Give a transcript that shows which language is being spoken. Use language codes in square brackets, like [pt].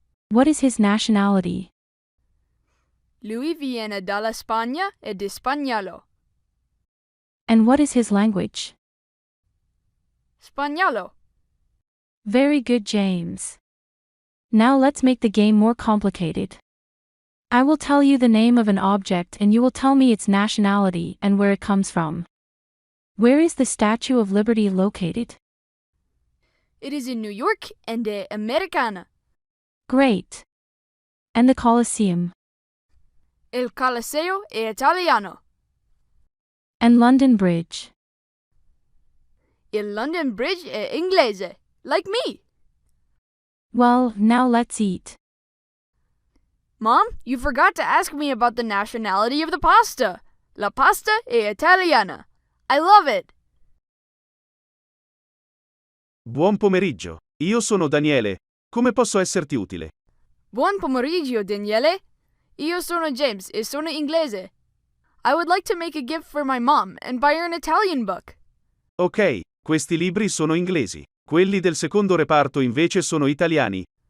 [en] What is his nationality? [it] Lui viene dalla Spagna ed è spagnolo. [en] And what is his language? [it] Spagnolo. [en] Very good, James. Now let's make the game more complicated. I will tell you the name of an object and you will tell me its nationality and where it comes from. Where is the Statue of Liberty located? It is in New York and [it] è americana. [en] Great. And the Colosseum? [it] Il Colosseo è italiano. [en] And London Bridge? [it] Il London Bridge è inglese, [en] like me. Well, now let's eat. Mom, you forgot to ask me about the nationality of the pasta. [it] La pasta è italiana. [en] I love it. [it] Buon pomeriggio. Io sono Daniele. Come posso esserti utile? Buon pomeriggio, Daniele. Io sono James e sono inglese. [en] I would like to make a gift for my mom and buy her an Italian book. [it] Ok, questi libri sono inglesi. Quelli del secondo reparto invece sono italiani.